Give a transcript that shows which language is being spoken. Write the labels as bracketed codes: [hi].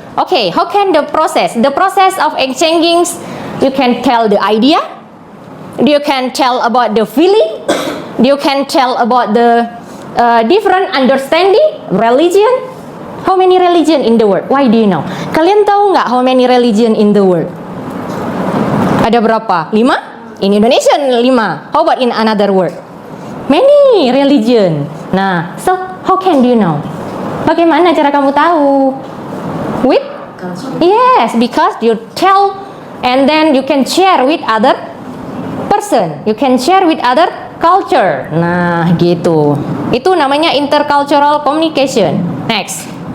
[en] Okay, how can the process? The process of exchanging, you can tell the idea, you can tell about the feeling, you can tell about the different understanding, religion. How many religion in the world? Why do you know? [id] Kalian tahu nggak [en] how many religion in the world? [id] Ada berapa? [en] 5? In Indonesia 5. How about in another world? Many religion. Nah, so how can you know? [id] Bagaimana cara kamu tahu? [en] With? Yes, because you tell and then you can share with other person. You can share with other culture. [id] Nah, gitu. Itu namanya intercultural communication. Next.